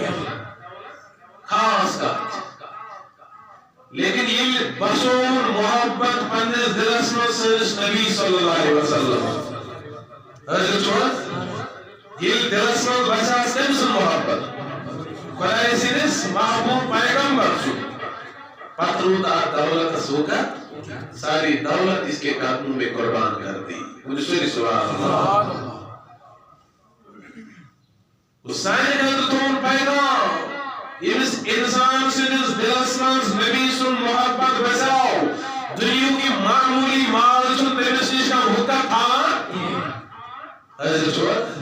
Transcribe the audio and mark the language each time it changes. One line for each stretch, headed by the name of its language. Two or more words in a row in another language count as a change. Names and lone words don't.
Kashmiri: خاص کتھ لیکن ییٚلہِ بسوُن محبت پننِس دلس منٛز سٲنِس نبی صلی اللہ علیہ وسلم حٲضِر چھُوا ییٚلہِ دلس منٛز بسہِ آسہِ تٔمۍ سُنٛد محبت خۄداے سٕنٛدِس محبوب پیغمبر سُنٛد پتہٕ روٗد اتھ دولتس وقت ساری دولت
Urdu: اس کے قدموں میں قربان کر دی مجھے
Kashmiri: سوری سبحان اللہ سانہِ خٲطرٕ تھوٚوُن پیغام ییٚمِس انسان سٕنٛدِس دلس منٛز نبی سُنٛد محبت بسیو دُنیہُک یہِ معموٗلی مال چھُنہٕ تٔمِس نِش کانٛہہ حُکم تھاوان حٲضِر چھُوا